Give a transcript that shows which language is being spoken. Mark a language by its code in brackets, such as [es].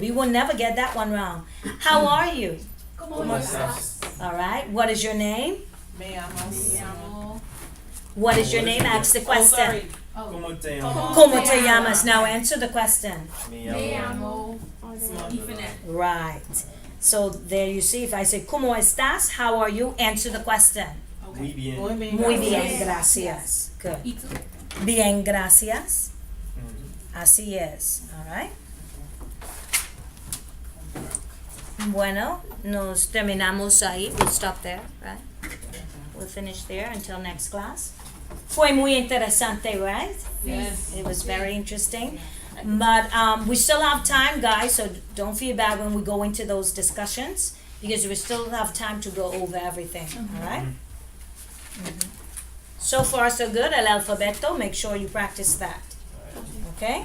[en] We will never get that one wrong. How are you? [es] ¿Cómo estás? [en] All right. What is your name? [es] Me llamo. [en] What is your name? Ask the Oh, question. sorry. [es] ¿Cómo te llamas? ¿Cómo te llamas? [en] Now answer the question. [es] Me Me llamo. llamo Tiffany. [en] Right. So there you see, if I say, [es] ¿Cómo estás? [en] How are you? Answer the question. [es] Muy bien. Muy bien. Muy bien, gracias. [en] Good. [es] ¿Y tú? Bien, gracias. Mhm. Así es. [en] All right. [es] Bueno, nos terminamos ahí. [en] We'll stop there, right? We'll finish there until next class. [es] Fue muy interesante, right? [en] Yes. It was very interesting. But we still have time, guys, so don't feel bad when we go into those discussions because we still have time to go over everything, all right? Mhm. So far, so good. [es] El alfabeto, [en] make sure you practice that, okay?